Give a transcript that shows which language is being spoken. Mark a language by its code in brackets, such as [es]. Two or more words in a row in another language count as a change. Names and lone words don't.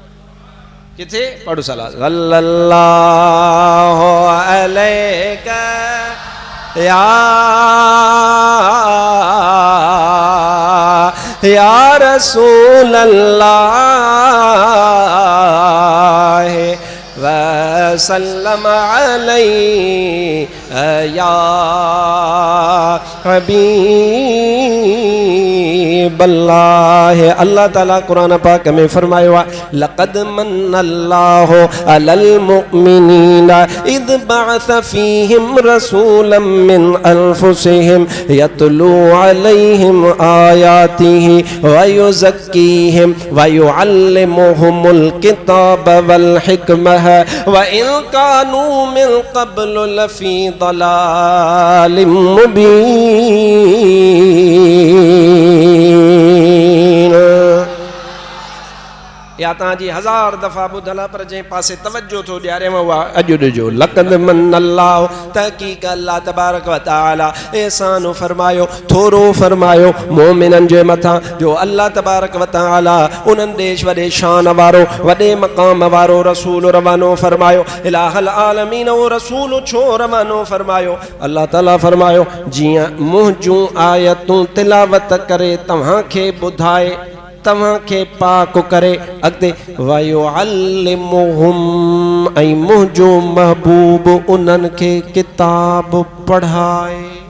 [sd] किथे? पढ़ो [ar] صلى الله عليه يا رسول الله وسلم عليه يا حبيب حبيب الله, [sd] अल्लाह ताला कुरान पाक में फरमायो [ar] لقد منّ الله على المؤمنين إذ بعث فيهم رسولا من أنفسهم يتلو عليهم آياته ويزكيهم ويعلمهم الكتاب والحكمة وإن كانوا من قبل لفي ضلال مبين. [sd] या ताजी हजार दफ़ा ॿुधल पर जंहिं पासे तवज्जो थो ॾियारे उहा अॼु ॾिजो। [ar] لقد منّ الله, [sd] तहक़ीक़ [ar] الله تبارك وتعالى [sd] एहसान फरमायो, थोरो फरमायो मोमिनन जे मथां जो [ar] الله تبارك وتعالى [sd] उन्हनि देश वॾे शान वारो वॾे मक़ाम वारो रसूल रवानो फरमायो। [ar] إله العالمين [sd] वो रसूल छो रवानो फरमायो? अल्लाह ताला फरमायो जीअं मुंहिंजूं आयतूं तिलावत करे तव्हांखे ॿुधाए, तव्हांखे पाक करे अॻिते वयुअल्लिमुहुम, ऐं मुंहिंजो महबूब उन्हनि खे किताब पढ़ाए।